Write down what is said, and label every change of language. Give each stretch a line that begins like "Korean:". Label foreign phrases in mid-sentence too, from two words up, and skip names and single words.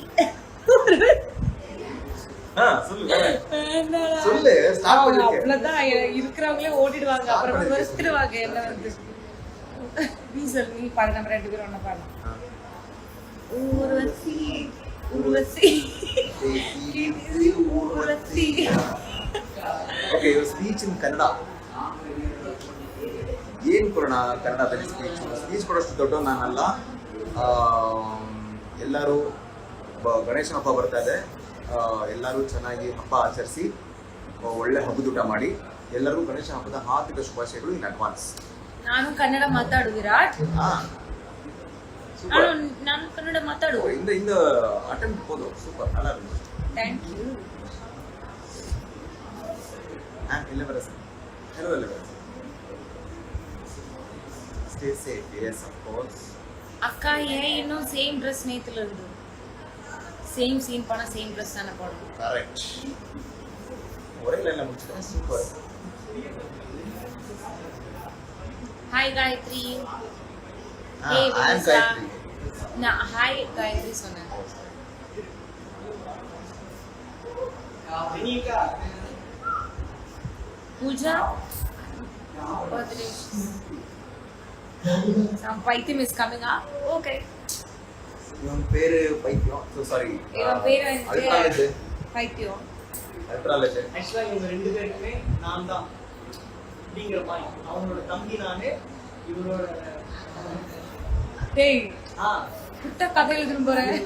Tamil: சொல்லு. ஸ்டார்ட் பண்ணு. அவ்வளவுதான், இருக்கிறவங்களே ஓடிடுவாங்க. அப்புறம் வருத்திடுவாங்க என்ன வந்து. நீ சொல்லு, நீ பாடு. நம்ம 2 பேரும் ஒண்ணா பாடலாம். ஊர்வசி ஊர்வசி ஊர்வசி.
English: okay, your speech in Kannada
Kannada: ಏನು ಕೊಡೋಣ? ಕನ್ನಡದಲ್ಲಿ ಸ್ಪೀಚ್ ಕೊಡೋಷ್ಟು ದೊಡ್ಡ ನಾನಲ್ಲ. ಎಲ್ಲರೂ ಗಣೇಶನ ಹಬ್ಬ ಬರ್ತಾ ಇದೆ. ಎಲ್ಲರೂ ಚೆನ್ನಾಗಿ ಹಬ್ಬ ಆಚರಿಸಿ ಒಳ್ಳೆ ಹಬ್ಬದೂಟ ಮಾಡಿ ಎಲ್ಲರಿಗೂ ಗಣೇಶ ಹಬ್ಬದ ಹಾರ್ದಿಕ ಶುಭಾಶಯಗಳು
English: in advance.
Kannada: ನಾನು ಕನ್ನಡ ಮಾತಾಡು ವಿರಾಟ್. ನಾನು ಕನ್ನಡ ಮಾತಾಡು.
Tamil: இந்த அட்டெம்ப்ட் போதும். சூப்பர், நல்லா இருக்கு.
English: thank you. Hello, stay safe. Yes, of course.
Tamil: அக்கா ஏன் இன்னும்
English: same dress
Tamil: நேத்துல இருந்து
English: same scene
Tamil: பண்ண
English: same dress
Tamil: தான போடணும். கரெக்ட். ஒரே லைன்ல முடிச்சிட்டேன். சூப்பர். ஹாய் காயத்ரி.
English: Hey Vanessa.
Tamil: நான் ஹாய் காயத்ரி சொன்னேன். பூஜா birthday.
English: Some பைத்தியம் is coming up. Okay.
Tamil: இவன் பேரு பைத்தியம்.
English: So sorry.
Tamil: இவன் பேரு அல்ட்ராலஜி. பைத்தியம். அல்ட்ராலஜி. ஆக்சுவலா இவங்க 2 பேருமே நான் தான் அப்படிங்கிற பாயிண்ட். அவங்களோட தம்பி நானு, இவரோட டேய் குட்ட கதை எழுதுற போற.